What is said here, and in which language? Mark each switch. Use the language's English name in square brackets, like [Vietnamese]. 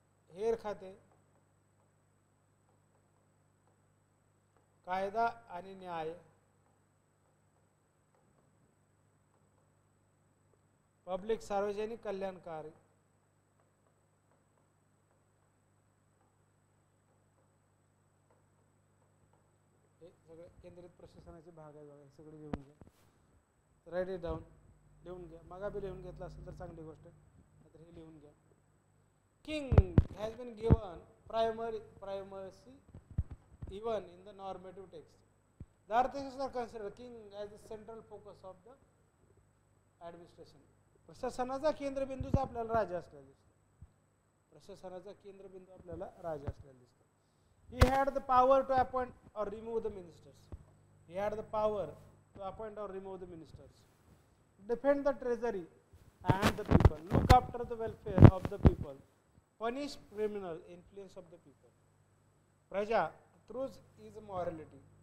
[Marathi] हेर खाते, कायदा आणि न्याय, पब्लिक सार्वजनिक कल्याणकारी, हे सगळे केंद्रित प्रशासनाचे भाग आहे. बघा हे सगळे लिहून घ्या, [English] write it down, [Marathi] लिहून घ्या. मग बी लिहून घेतलं असेल तर चांगली गोष्ट आहे, नाहीतर हे लिहून घ्या. [English] King has been given primacy even in the normative text. The articles are considered king as the central focus of the administration. [Marathi] प्रशासनाचा केंद्रबिंदूचा आपल्याला राजा असलेला दिसतो. प्रशासनाचा केंद्रबिंदू आपल्याला राजा असलेला दिसतो. [English] He had the power to appoint or remove the ministers. He had the power to appoint or remove the ministers. Defend the treasury and the people. Look after the welfare of the people. Punish criminal, influence of the people. Praja, truth is morality.